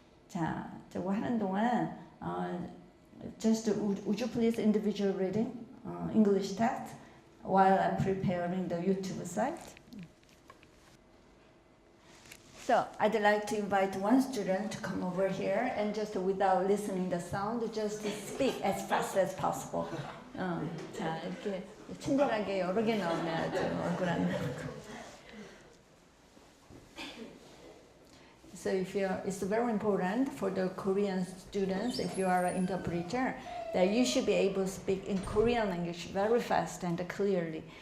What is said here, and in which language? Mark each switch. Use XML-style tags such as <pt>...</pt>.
<ko>자, 저거 하는 동안</ko> <en>just would you please individual reading English text while I'm preparing the YouTube site? So I'd like to invite one student to come over here and just without listening the sound, just speak as fast as possible.</en> <ko>자, 이렇게 친절하게 여러 개 나오면 아주 얼굴 안 나오고.</ko> <en>So it's very important for the Korean students, if you are an interpreter, that you should be able to speak in Korean language very fast and clearly.</en>